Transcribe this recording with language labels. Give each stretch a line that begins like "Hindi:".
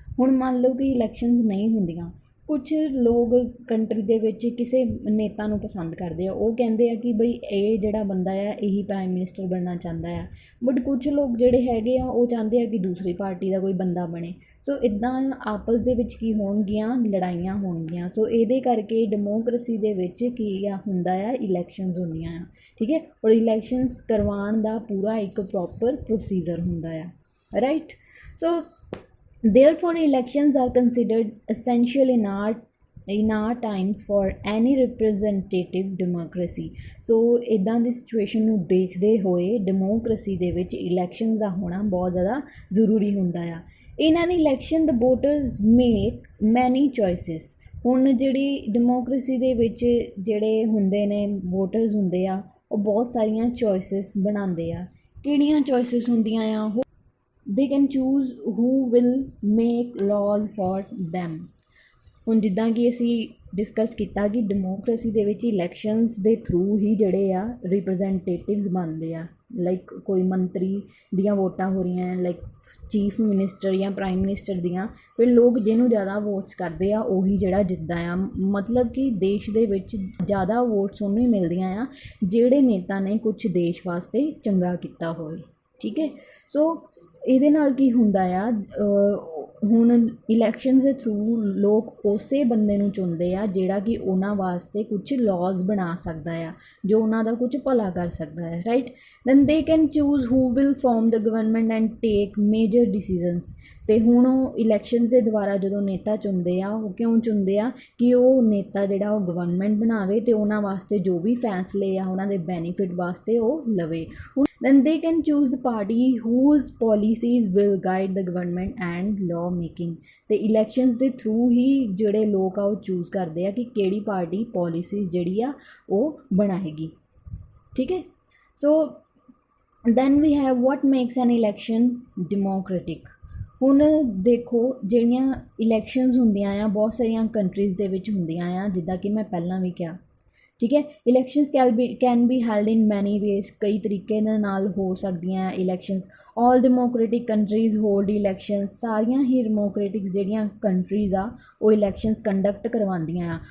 Punjabi: ਹੁਣ ਮੰਨ ਲਓ ਕਿ ਇਲੈਕਸ਼ਨਸ ਨਹੀਂ ਹੁੰਦੀਆਂ, ਕੁਛ ਲੋਕ ਕੰਟਰੀ ਦੇ ਵਿੱਚ ਕਿਸੇ ਨੇਤਾ ਨੂੰ ਪਸੰਦ ਕਰਦੇ ਆ, ਉਹ ਕਹਿੰਦੇ ਆ ਕਿ ਬਈ ਇਹ ਜਿਹੜਾ ਬੰਦਾ ਆ ਇਹੀ ਪ੍ਰਾਈਮ ਮਿਨਿਸਟਰ ਬਣਨਾ ਚਾਹੁੰਦਾ ਆ, ਬਟ ਕੁਛ ਲੋਕ ਜਿਹੜੇ ਹੈਗੇ ਆ ਉਹ ਚਾਹੁੰਦੇ ਆ ਕਿ ਦੂਸਰੀ ਪਾਰਟੀ ਦਾ ਕੋਈ ਬੰਦਾ ਬਣੇ। ਸੋ ਇੱਦਾਂ ਆਪਸ ਦੇ ਵਿੱਚ ਕੀ ਹੋਣਗੀਆਂ? ਲੜਾਈਆਂ ਹੋਣਗੀਆਂ। ਸੋ ਇਹਦੇ ਕਰਕੇ ਡੈਮੋਕ੍ਰੇਸੀ ਦੇ ਵਿੱਚ ਕੀ ਹੁੰਦਾ ਆ? ਇਲੈਕਸ਼ਨਸ ਹੁੰਦੀਆਂ ਆ, ਠੀਕ ਹੈ। ਔਰ ਇਲੈਕਸ਼ਨਸ ਕਰਵਾਉਣ ਦਾ ਪੂਰਾ ਇੱਕ ਪ੍ਰੋਪਰ ਪ੍ਰੋਸੀਜਰ ਹੁੰਦਾ ਆ, right.
English: So therefore elections are considered essential in our times for any representative democracy।
Punjabi: ਸੋ ਇੱਦਾਂ ਦੀ ਸਿਚੁਏਸ਼ਨ ਨੂੰ ਦੇਖਦੇ ਹੋਏ ਡੈਮੋਕ੍ਰੇਸੀ ਦੇ ਵਿੱਚ ਇਲੈਕਸ਼ਨਸ ਦਾ ਹੋਣਾ ਬਹੁਤ ਜ਼ਿਆਦਾ ਜ਼ਰੂਰੀ ਹੁੰਦਾ ਆ।
English: In an election the voters make many choices।
Punjabi: ਹੁਣ ਜਿਹੜੀ ਡੈਮੋਕ੍ਰੇਸੀ ਦੇ ਵਿੱਚ ਜਿਹੜੇ ਹੁੰਦੇ ਨੇ ਵੋਟਰਸ ਹੁੰਦੇ ਆ ਉਹ ਬਹੁਤ ਸਾਰੀਆਂ ਚੋਇਸਿਸ ਬਣਾਉਂਦੇ ਆ। ਕਿਹੜੀਆਂ ਚੋਇਸਿਸ ਹੁੰਦੀਆਂ ਆ ਉਹ
English: they can choose who will make laws for them।
Punjabi: ਹੁਣ ਜਿੱਦਾਂ ਕਿ ਅਸੀਂ ਡਿਸਕਸ ਕੀਤਾ ਕਿ ਡੈਮੋਕ੍ਰੇਸੀ ਦੇ ਵਿੱਚ ਇਲੈਕਸ਼ਨਸ ਦੇ ਥਰੂ ਹੀ ਜਿਹੜੇ ਆ ਰਿਪਰੈਜ਼ੈਂਟੇਟਿਵਸ ਬਣਦੇ ਆ। ਲਾਈਕ ਕੋਈ ਮੰਤਰੀ ਦੀਆਂ ਵੋਟਾਂ ਹੋ ਰਹੀਆਂ ਲਾਈਕ ਚੀਫ ਮਿਨਿਸਟਰ ਜਾਂ ਪ੍ਰਾਈਮ ਮਿਨਿਸਟਰ ਦੀਆਂ, ਫਿਰ ਲੋਕ ਜਿਹਨੂੰ ਜ਼ਿਆਦਾ ਵੋਟਸ ਕਰਦੇ ਆ ਉਹੀ ਜਿਹੜਾ ਜਿੱਤਦਾ ਆ। ਮਤਲਬ ਕਿ ਦੇਸ਼ ਦੇ ਵਿੱਚ ਜ਼ਿਆਦਾ ਵੋਟਸ ਉਹਨੂੰ ਹੀ ਮਿਲਦੀਆਂ ਆ ਜਿਹੜੇ ਨੇਤਾ ਨੇ ਕੁਛ ਦੇਸ਼ ਵਾਸਤੇ ਚੰਗਾ ਕੀਤਾ ਹੋਵੇ। ਠੀਕ ਹੈ, ਸੋ ਇਹਦੇ ਨਾਲ ਕੀ ਹੁੰਦਾ ਆ ਹੁਣ ਇਲੈਕਸ਼ਨਸ ਦੇ ਥਰੂ ਲੋਕ ਉਸੇ ਬੰਦੇ ਨੂੰ ਚੁਣਦੇ ਆ ਜਿਹੜਾ ਕਿ ਉਹਨਾਂ ਵਾਸਤੇ ਕੁਛ ਲਾਜ਼ ਬਣਾ ਸਕਦਾ ਆ, ਜੋ ਉਹਨਾਂ ਦਾ ਕੁਛ ਭਲਾ ਕਰ ਸਕਦਾ ਹੈ, right.
English: Then they can choose who will form the government and take major decisions.
Punjabi: ਅਤੇ ਹੁਣ ਉਹ ਇਲੈਕਸ਼ਨਸ ਦੇ ਦੁਆਰਾ ਜਦੋਂ ਨੇਤਾ ਚੁਣਦੇ ਆ ਉਹ ਕਿਉਂ ਚੁਣਦੇ ਆ ਕਿ ਉਹ ਨੇਤਾ ਜਿਹੜਾ ਉਹ ਗਵਰਨਮੈਂਟ ਬਣਾਵੇ ਅਤੇ ਉਹਨਾਂ ਵਾਸਤੇ ਜੋ ਵੀ ਫੈਸਲੇ ਆ ਉਹਨਾਂ ਦੇ ਬੈਨੀਫਿਟ ਵਾਸਤੇ ਉਹ ਲਵੇ।
English: then they can choose the party whose policies will guide the government and law making।
Punjabi: ਤੇ ਇਲੈਕਸ਼ਨਸ ਦੇ ਥਰੂ ਹੀ ਜਿਹੜੇ ਲੋਕ ਆ ਉਹ ਚੂਜ਼ ਕਰਦੇ ਆ ਕਿ ਕਿਹੜੀ ਪਾਰਟੀ ਪੋਲਿਸੀਜ਼ ਜਿਹੜੀ ਆ ਉਹ ਬਣਾਏਗੀ। ਠੀਕ ਹੈ, ਸੋ
English: then we have what makes an election democratic।
Punjabi: ਹੁਣ ਦੇਖੋ ਜਿਹੜੀਆਂ ਇਲੈਕਸ਼ਨਸ ਹੁੰਦੀਆਂ ਆ ਬਹੁਤ ਸਾਰੀਆਂ ਕੰਟਰੀਜ਼ ਦੇ ਵਿੱਚ ਹੁੰਦੀਆਂ ਆ, ਜਿੱਦਾਂ ਕਿ ਮੈਂ ਪਹਿਲਾਂ ਵੀ ਕਿਹਾ। ਠੀਕ ਹੈ,
English: Elections can be held in many ways.
Punjabi: ਕਈ ਤਰੀਕੇ ਦੇ ਨਾਲ ਹੋ ਸਕਦੀਆਂ ਇਲੈਕਸ਼ਨਸ।
English: All democratic countries hold elections.
Punjabi: ਸਾਰੀਆਂ ਹੀ ਡੈਮੋਕ੍ਰੇਟਿਕ ਜਿਹੜੀਆਂ ਕੰਟਰੀਜ਼ ਆ ਉਹ ਇਲੈਕਸ਼ਨਸ ਕੰਡਕਟ ਕਰਵਾਉਂਦੀਆਂ ਆ।